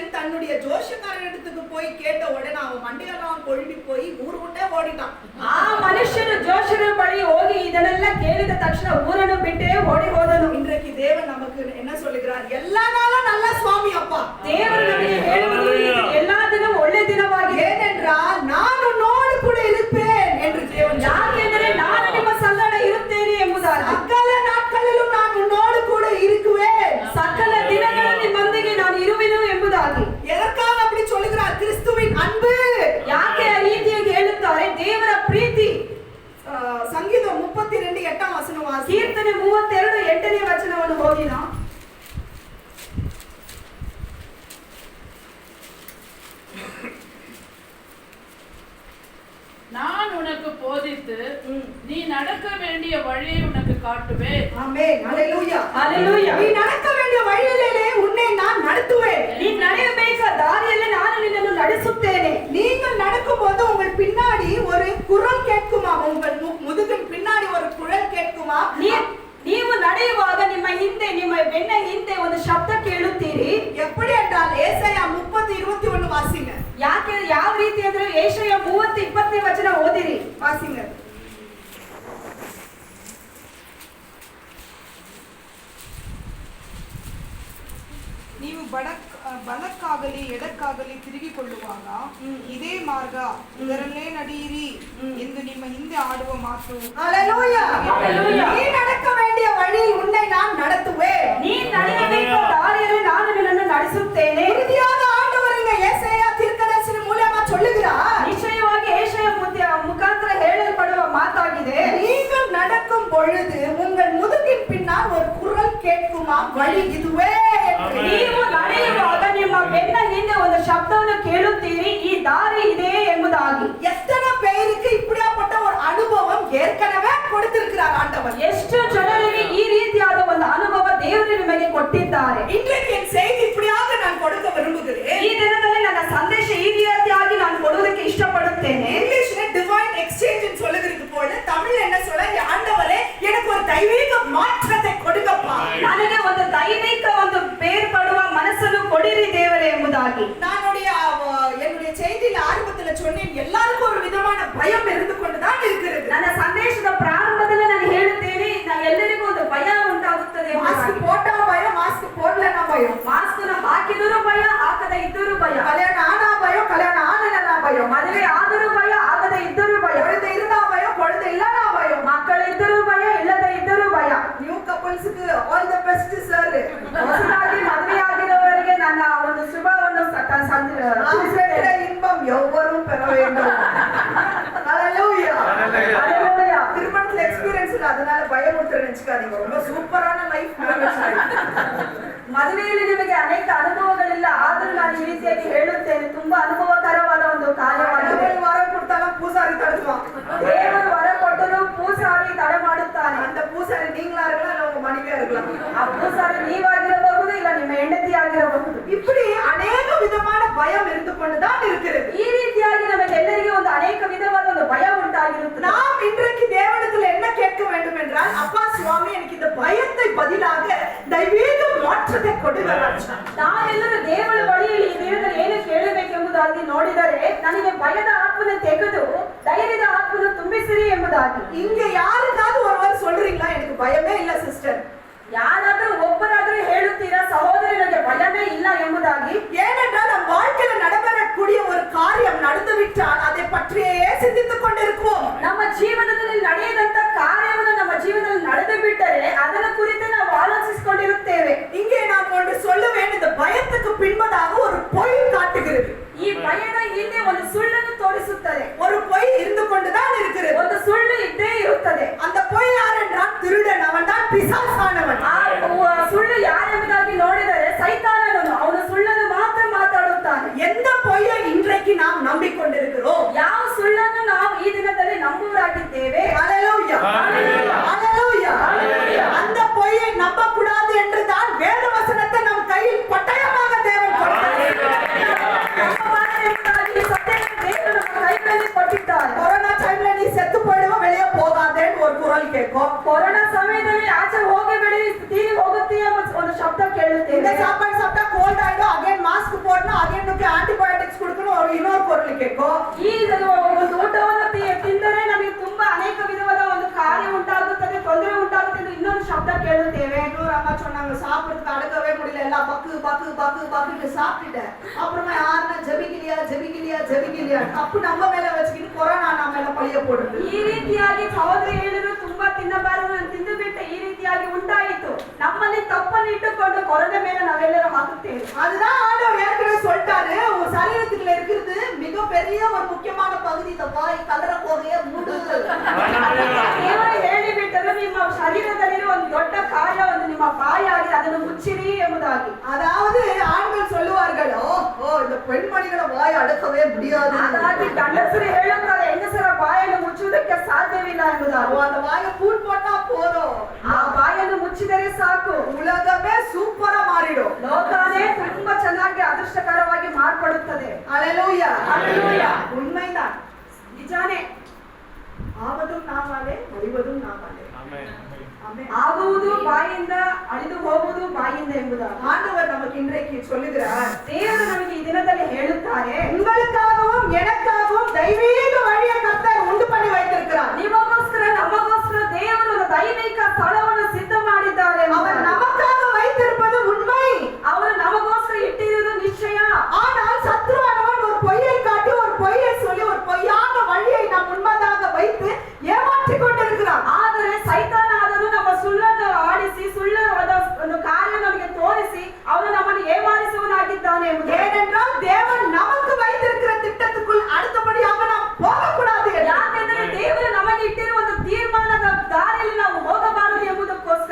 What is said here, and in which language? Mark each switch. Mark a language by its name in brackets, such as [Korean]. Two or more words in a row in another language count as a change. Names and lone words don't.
[Tamil] தன்னுடைய ஜோஷக்காரனிடத்துக்கு போய் கேட்ட உடனே அவன் மண்டையெல்லாம் கொழும்பி போய் ஊர் விட்டே ஓடிட்டான். [Kannada] ಆ ಮನುಷ್ಯನು ಜೋಷನ ಬಳಿ ಹೋಗಿ ಇದನ್ನೆಲ್ಲ ಕೇಳಿದ ತಕ್ಷಣ ಊರನ್ನು ಬಿಟ್ಟೇ ಓಡಿ ಹೋದನು. [Tamil] இன்றைக்கு தேவன் நமக்கு என்ன சொல்லுகிறார்? எல்லா நாளும் நல்ல சுவாமி அப்பா. [Kannada] ದೇವರು ನಮಗೆ ಹೇಳುವುದು ಇದು ಎಲ್ಲಾ ದಿನ ಒಳ್ಳೆ ದಿನವಾಗಿದೆ. [Tamil] ஏனென்றால் நான் உன்னோடு கூட இருப்பேன் என்று தேவன். [Kannada] ಯಾಕೆಂದರೆ ನಾನು ನಿಮ್ಮ ಸಂಗಡ ಇರುತ್ತೇನೆ ಎಂಬುದಾಗಿ. [Tamil] சகல நாட்களிலும் நான் உன்னோடு கூட இருக்குவேன். [Kannada] ಸಕಲ ದಿನಗಳಲ್ಲಿ ನಿಮ್ಮೊಂದಿಗೆ ನಾನು ಇರುವೆನು ಎಂಬುದಾಗಿ. [Tamil] எதற்காக அப்படி சொல்லுகிறார்? கிறிஸ்துவின் அன்பு. [Kannada] ಯಾಕೆ ಆ ರೀತಿಯಾಗಿ ಹೇಳುತ್ತಾರೆ? ದೇವರ ಪ್ರೀತಿ. [Tamil] சங்கீதம் 32 8ஆம் வசனம் வாசி. [Kannada] ಕೀರ್ತನೆ 32 8ನೇ ವಚನವನ್ನು ಓದಿ ನಾವು. [Tamil] நான் உனக்கு போதித்து நீ நடக்க வேண்டிய வழியை உனக்கு காட்டுவேன். ஆமென். ஹalleluya. ஹalleluya. நீ நடக்க வேண்டிய வழியிலே உன்னை நான் நடத்துவேன். [Kannada] நீ ನಡೆಯಬೇಕಾದ ದಾರಿಯಲ್ಲಿ ನಾನು ನಿನ್ನನ್ನು ನಡೆಸುತ್ತೇನೆ. [Tamil] நீங்கள் நடக்கும்போது உங்கள் பின்னாடி ஒரு குரல் கேட்குமா? உங்கள் முதுகின் பின்னாடி ஒரு குரல் கேட்குமா? [Kannada] ನೀವು ನಡೆಯುವಾಗ ನಿಮ್ಮ ಹಿಂದೆ ನಿಮ್ಮ ಬೆನ್ನ ಹಿಂದೆ ಒಂದು ಶಬ್ದ ಕೇಳುತ್ತೀರಿ. [Tamil] எப்படி என்றால் ஏசாயா 30:21 வாசிங்க. [Kannada] ಯಾಕೆ ಯಾವ ರೀತಿ ಅಂದ್ರೆ ಯೆಶಾಯ 30:20ನೇ ವಚನ ಓದಿರಿ. [Tamil] வாசிங்க. [Kannada] ನೀವು ಬಲಕ್ಕಾಗಲಿ ಎಡಕ್ಕಾಗಲಿ ತಿರುಗಿಕೊಳ್ಳುವಾಗ ಇದೇ ಮಾರ್ಗ ಇದರಲ್ಲೇ ನಡೆಯಿರಿ ಎಂದು ನಿಮ್ಮ ಹಿಂದೆ ಆಡುವ ಮಾತು. [Tamil] ஹalleluya. நீ நடக்க வேண்டிய வழியில் உன்னை நான் நடத்துவேன். [Kannada] ನೀ ನಡೆಯಬೇಕಾದ ದಾರಿಯಲ್ಲಿ ನಾನು ನಿನ್ನನ್ನು ನಡೆಸುತ್ತೇನೆ. [Tamil] உறுதியாக ஆண்டவர் இங்க ஏசாயா தீர்க்கதரிசி மூலமா சொல்லுகிறார். [Kannada] ನಿಶ್ಚಯವಾಗಿ ಯೆಶಾಯ ಮುಖಾಂತರ ಹೇಳಲ್ಪಡುವ ಮಾತಾಗಿದೆ. [Tamil] நீங்கள் நடக்கும் பொழுது உங்கள் முதுகின் பின்னால் ஒரு குரல் கேட்குமா? வழி இதுவே. [Kannada] ನೀವು ನಡೆಯುವಾಗ ನಿಮ್ಮ ಬೆನ್ನ ಹಿಂದೆ ಒಂದು ಶಬ್ದವನ್ನು ಕೇಳುತ್ತೀರಿ, ಈ ದಾರಿ ಇದೆ ಎಂಬುದಾಗಿ. [Tamil] எத்தனை பேருக்கு இப்படியாப்பட்ட ஒரு அனுபவம் ஏற்கனவே கொடுத்திருக்கிறார் ஆண்டவர்? [Kannada] ಎಷ್ಟು ಜನರಿಗೆ ಈ ರೀತಿಯಾದ ಒಂದು ಅನುಭವ ದೇವರು ನಿಮಗೆ ಕೊಟ್ಟಿದ್ದಾರೆ. [Tamil] இன்றைக்கு என் செய்தி இப்படியாக நான் கொடுக்க விரும்புகிறேன். [Kannada] ಈ ದಿನದಲ್ಲಿ ನನ್ನ ಸಂದೇಶ ಈ ರೀತಿಯಾಗಿ ನಾನು ಕೊಡುವುದಕ್ಕೆ ಇಷ್ಟಪಡುತ್ತೇನೆ. [Tamil] இங்கிலீஷ்ல [English] divine exchange [Tamil] சொல்லுகிறது போல தமிழ்ல என்ன சொல்ல? ஆண்டவரே எனக்கு ஒரு தெய்வீக மாற்றத்தை கொடுங்கப்பா. [Kannada] ನನಗೆ ಒಂದು ದೈವಿಕ ಒಂದು ಬೇರ್ಪಡುವ ಮನಸ್ಸನ್ನು ಕೊಡಿರಿ ದೇವರೇ ಎಂಬುದಾಗಿ. [Tamil] என்னுடைய செய்தியில ஆரம்பத்துல சொன்னேன், எல்லாருக்கும் ஒரு விதமான பயம் இருந்து கொண்டுதான் இருக்கிறது. [Kannada] ನನ್ನ ಸಂದೇಶದ ಪ್ರಾರಂಭದಲ್ಲಿ ನಾನು ಹೇಳುತ್ತೇನೆ, ಎಲ್ಲರಿಗೂ ಒಂದು ಭಯ ಉಂಟಾಗುತ್ತದೆ. [Tamil] மாஸ்க் போட்டா பயம், மாஸ்க் போடலனா பயம். [Kannada] ಮಾಸ್ಕ್ ಹಾಕಿದರೂ ಭಯ, ಹಾಕದ ಇದ್ದರೂ ಭಯ. [Tamil] கல்யாணம் ஆனா பயம், கல்யாணம் ஆனலனா பயம். [Kannada] ಮದುವೆ ಆದರೂ ಭಯ, ಆಗದ ಇದ್ದರೂ ಭಯ. [Tamil] குழந்தை இருந்தா பயம், குழந்தை இல்லனா பயம். [Kannada] ಮಕ್ಕಳು ಇದ್ದರೂ ಭಯ, ಇಲ್ಲದ ಇದ್ದರೂ ಭಯ. [English] new couplesக்கு all the best sir. [Kannada] ಹೊಸದಾಗಿ ಮದುವೆಯಾಗಿರುವವರಿಗೆ ನನ್ನ ಒಂದು ಶುಭವನ್ನು [Tamil] ஆசிரியர இன்பம் எவ்வரும் பெற வேண்டும். ஹalleluya. ஹalleluya. திருமணத்துல எக்ஸ்பீரியன்ஸ் இல்ல, அதனால பயமுறுத்துற நினைச்சுக்காதீங்க. ரொம்ப சூப்பரான லைஃப். [Kannada] ಮದುವೆಯಲ್ಲಿ ನಿಮಗೆ ಅನೇಕ ಅನುಭವಗಳಿಲ್ಲ, ಆದರೂ ನಾನು ಈ ರೀತಿಯಾಗಿ ಹೇಳುತ್ತೇನೆ, ತುಂಬಾ ಅನುಭವಕರವಾದ ಒಂದು ಕಾರ್ಯವಾಗಿದೆ. [Tamil] வர கொடுத்தாலும் பூசாரி தடுத்துவான். [Kannada] ದೇವರು ವರ ಕೊಟ್ಟರು ಪೂಜಾರಿ ತಡೆ ಮಾಡುತ್ತಾನೆ. [Tamil] அந்த பூசாரி நீங்களா இருக்கலாம், இல்ல உங்க மனைவியா இருக்கலாம். [Kannada] ಆ ಪೂಜಾರಿ ನೀವಾಗಿರಬಹುದು, ಇಲ್ಲ ನಿಮ್ಮ ಹೆಂಡತಿ ಆಗಿರಬಹುದು. [Tamil] இப்படி அநேக விதமான பயம் இருந்து கொண்டுதான் இருக்கிறது. [Kannada] ಈ ರೀತಿಯಾಗಿ ನಮಗೆಲ್ಲರಿಗೂ ಒಂದು ಅನೇಕ ವಿಧವಾದ ಒಂದು ಭಯ ಉಂಟಾಗಿರುತ್ತದೆ. [Tamil] நாம் இன்றைக்கு தேவனிடத்தில் என்ன கேட்க வேண்டும் என்றால், அப்பா சுவாமி எனக்கு இந்த பயத்தை பதிலாக தெய்வீக மாற்றத்தை கொடுங்க ராஜா. [Kannada] ನಾವೆಲ್ಲರೂ ದೇವರ ಬಳಿಯಲ್ಲಿ ಈ ದಿನದಲ್ಲಿ ಏನು ಕೇಳಬೇಕೆಂಬುದಾಗಿ ನೋಡಿದರೆ, ನನಗೆ ಭಯದ ಆತ್ಮನ ತೆಗೆದು ಧೈರ್ಯದ ಆತ್ಮನ ತುಂಬಿಸಿರಿ ಎಂಬುದಾಗಿ. [Tamil] இங்க யாருக்காவது ஒருவர் சொல்றீங்களா எனக்கு பயமே இல்ல சிஸ்டர்? [Kannada] ಯಾರಾದರೂ ಒಬ್ಬರಾದರೂ ಹೇಳುತ್ತೀರಾ, ಸಹೋದರಿ ನನಗೆ ಭಯமே ಇಲ್ಲ ಎಂಬುದಾಗಿ? [Tamil] ஏனென்றால் நம் வாழ்க்கையில நடைபெறக்கூடிய ஒரு காரியம் நடந்துவிட்டால் அதை பற்றியே சிந்தித்துக் கொண்டிருப்போம். [Kannada] ನಮ್ಮ ಜೀವನದಲ್ಲಿ ನಡೆಯದಂತ ಕಾರ್ಯವನ್ನು ನಮ್ಮ ಜೀವನದಲ್ಲಿ ನಡೆದು ಬಿಟ್ಟರೆ ಅದರ ಕುರಿತು ನಾವು ಆಲೋಚಿಸಿಕೊಂಡಿರುತ್ತೇವೆ. [Tamil] இங்கே நான் ஒன்று சொல்லுவேன், இந்த பயத்துக்கு பின்பதாக ஒரு பொய் காட்டுகிறது. [Kannada] ಈ ಭಯದ ಹಿಂದೆ ಒಂದು ಸುಳ್ಳನ್ನು ತೋರಿಸುತ್ತದೆ. [Tamil] ஒரு பொய் இருந்து கொண்டுதான் இருக்கிறது. [Kannada] ಒಂದು ಸುಳ್ಳು ಇದ್ದೇ ಇರುತ್ತದೆ. [Tamil] அந்த பொய் யார் என்றால் திருடன், அவன் தான் பிசாசானவன். [Kannada] ಆ ಸುಳ್ಳು ಯಾರೆಂಬುದಾಗಿ ನೋಡಿದರೆ ಸೈತಾನನು, ಅವನು ಸುಳ್ಳನ್ನು ಮಾತ್ರ ಮಾತಾಡುತ್ತಾನೆ. [Tamil] எந்த பொய்யை இன்றைக்கு நாம் நம்பிக்கொண்டிருக்கிறோம்? [Kannada] ಯಾವ ಸುಳ್ಳನ್ನು ನಾವು ಈ ದಿನದಲ್ಲಿ ನಂಬುವರಾಗಿದ್ದೇವೆ? [Tamil] ஹalleluya. ஹalleluya. அந்த பொய்யை நம்ப கூடாது என்று தான் வேத வசனத்தை நம் கையில் பட்டயமாக தேவன் கொடுத்தார். கொரோனா டைம்ல நீ செத்து போயிடுவ, வெளியே போகாதேன்னு ஒரு குரல் கேட்கும். [Kannada] ಕೊರೋನಾ ಸಮಯದಲ್ಲಿ ಆಚೆ ಹೋಗಬೇಡಿ, ತೀರಿ ಹೋಗುತ್ತೆ ಎಂಬ ಒಂದು ಶಬ್ದ ಕೇಳುತ್ತೇವೆ. [Tamil] இந்த சாப்பாடு சாப்பிட்டா கோல்ட் ஆயிடும், அகைன் மாஸ்க் போடணும், அகைன் ಕೇಕೋ [Kannada] ಈ ಒಂದು ಊಟವನ್ನು ತಿಂದರೆ ನಮಗೆ ತುಂಬಾ ಅನೇಕ ವಿಧವಾದ ಒಂದು ಕಾರ್ಯ ಉಂಟಾಗುತ್ತದೆ, ತೊಂದರೆ ಉಂಟಾಗುತ್ತೆ ಎಂದು ಇನ್ನೊಂದು ಶಬ್ದ ಕೇಳುತ್ತೇವೆ. [Tamil] இன்னொரு அம்மா சொன்னாங்க சாப்பிடுறதுக்கு அடுக்கவே முடியல, எல்லாம் பக்கு பக்கு பக்கு பக்குன்னு சாப்பிட்டுட்டேன். அப்புறமா யாருன்னா ஜெபிக்கலையா ஜெபிக்கலையா ஜெபிக்கலையா தப்பு நம்ம மேல வச்சுக்கிட்டு கொரோனா நம்ம மேல பழிய போடுறது. [Kannada] ಈ ರೀತಿಯಾಗಿ ಸಹೋದರಿ ಹೇಳಿದ್ರು ತುಂಬಾ ತಿನ್ನಬಾರದು, ತಿಂದು ಬಿಟ್ಟೆ, ಈ ರೀತಿಯಾಗಿ ಉಂಟಾಯಿತು. ನಮ್ಮಲ್ಲಿ ತಪ್ಪನ್ನು ಇಟ್ಟುಕೊಂಡು ಕೊರೋನಾ ಮೇಲೆ ನಾವೆಲ್ಲರೂ ಹಾಕುತ್ತೇವೆ. [Tamil] அதுதான் ஆண்டவர் ஏற்கனவே சொல்லிட்டாரு, ஒரு சரீரத்துக்குள்ள இருக்கிறது மிகப்பெரிய ஒரு முக்கியமான பகுதி இந்த வாய், கலர போகைய மூடு. [Kannada] ದೇವರು ಹೇಳಿಬಿಟ್ಟರು, ನಿಮ್ಮ ಶರೀರದಲ್ಲಿರುವ ಒಂದು ದೊಡ್ಡ ಕಾರ್ಯ ಒಂದು ನಿಮ್ಮ ಬಾಯಾಗಿ ಅದನ್ನು ಮುಚ್ಚಿರಿ ಎಂಬುದಾಗಿ. [Tamil] அதாவது ஆண்கள் சொல்லுவார்கள், ஓ இந்த பெண்மணிಗಳ வாய் அடக்கவே முடியாது. [Kannada] ಹಾಗಾಗಿ ಗಂಡಸರು ಹೇಳುತ್ತಾರೆ, ಹೆಂಗಸರ ಬಾಯನ್ನು ಮುಚ್ಚುವುದಕ್ಕೆ ಸಾಧ್ಯವಿಲ್ಲ ಎಂಬುದಾಗಿ. [Tamil] அந்த வாயை பூட் போட்டா போதும், [Kannada] ಆ ಬಾಯನ್ನು ಮುಚ್ಚಿದರೆ ಸಾಕು, [Tamil] உலகமே சூப்பரா மாறிடும். [Kannada] ಲೋಕನೇ ತುಂಬಾ ಚೆನ್ನಾಗಿ ಅದೃಷ್ಟಕರವಾಗಿ ಮಾರ್ಪಡುತ್ತದೆ. [Tamil] ஹalleluya ஹalleluya. உண்மைதான், [Kannada] ನಿಜಾನೇ. [Tamil] ஆவதும் நாமாலே அழிவதும் நாமாலே. [Kannada] ಆಗುವುದು ಬಾಯಿಂದ, ಅಳಿದು ಹೋಗುವುದು ಬಾಯಿಂದ ಎಂಬುದಾಗಿ [Tamil] ஆண்டவர் நமக்கு இன்றைக்கு சொல்லுகிறார், [Kannada] ದೇವರು ನಮಗೆ ಈ ದಿನದಲ್ಲಿ ಹೇಳುತ್ತಾರೆ, [Tamil] உங்களுக்காகவும் எனக்காகவும் தெய்வீக வழியை கர்த்தர் உண்டு பண்ணி வைத்திருக்கிறார். [Kannada] ನಿಮಗೋಸ್ಕರ ನಮಗೋಸ್ಕರ ದೇವರು ಒಂದು ದೈವಿಕ ಸ್ಥಳವನ್ನು ಸಿದ್ಧ ಮಾಡಿದ್ದಾರೆ. [Tamil] அவர் நமக்காக வைத்திருப்பது உண்மை, [Kannada] ಅವರು ನಮಗೋಸ್ಕರ ಇಟ್ಟಿರುವುದು ನಿಶ್ಚಯ. [Tamil] ஆனால் சத்ருவானவன் ஒரு பொய்யை காட்டி ஒரு பொய்யை சொல்லி ஒரு பொய்யான வழியை நம் முன்பதாக வைத்து ஏமாற்றிக் கொண்டிருக்கிறார். [Kannada] ಆದರೆ ಸೈತಾನಾದನು ನಮ್ಮ ಸುಳ್ಳನ್ನು ಆಡಿಸಿ ಸುಳ್ಳವಾದ ಒಂದು ಕಾರ್ಯ ನಮಗೆ ತೋರಿಸಿ ಅವನು ನಮ್ಮನ್ನು ಏಮಾರಿಸುವನಾಗಿದ್ದಾನೆ ಎಂಬುದು. [Tamil] ஏனென்றால் தேவன் நமக்கு வைத்திருக்கிற திட்டத்துக்குள் அடுத்தபடியாக நாம் போகக்கூடாது. [Kannada] ಯಾಕೆಂದರೆ ದೇವರು ನಮಗೆ ಇಟ್ಟಿರುವ ಒಂದು ತೀರ್ಮಾನದ ದಾರಿಯಲ್ಲಿ ನಾವು ಹೋಗಬಾರದು ಎಂಬುದಕ್ಕೋಸ್ಕರ,